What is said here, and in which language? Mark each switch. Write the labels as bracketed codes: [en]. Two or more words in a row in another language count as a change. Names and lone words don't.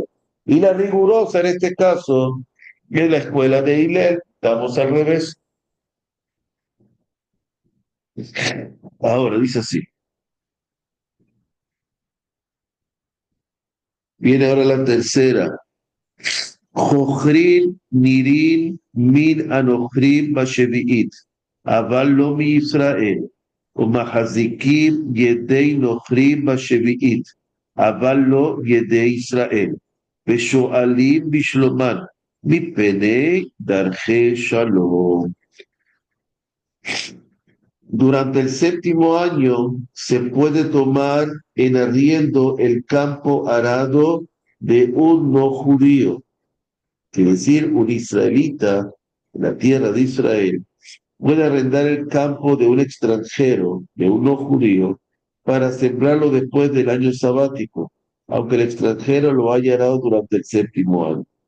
[es] Y la rigurosa en este caso es la escuela de Hillel. Estamos al revés. Ahora dice así. Viene ahora la tercera. [he] חוכרין נירין מן הנכרים בשביעית. אבל לא מישראל. ומחזיקים ידי נוכרים בשביעית, אבל לא ידי ישראל, ושואלים בשלומן, מפני דרכי שלום. [es] Durante el séptimo año se puede tomar en arriendo el campo arado de un no judío, quiere decir un israelita en la tierra de Israel puede arrendar el campo de un extranjero, de un no judío, para sembrarlo después del año sabático, aunque el extranjero lo haya arado durante el séptimo año.